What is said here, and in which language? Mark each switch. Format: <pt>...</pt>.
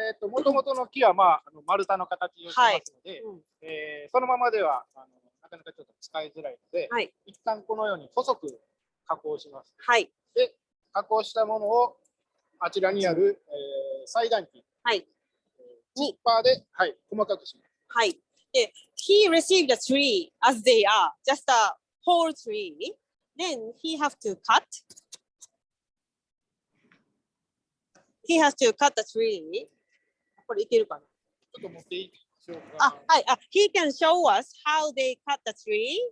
<ja>もともとの木は、丸太の形をしてますので、そのままではなかなかちょっと使いづらいので、一旦このように細く加工します。で、加工したものをあちらにある、裁断機、チッパーで、細かくします。</ja> <en>で、he received a tree as they are, just a whole tree. Then he have to cut. He has to cut the tree.</en> <ja>これいけるかな？ちょっと持っていいでしょうか。</ja> <en>he can show us how they cut the tree.</en>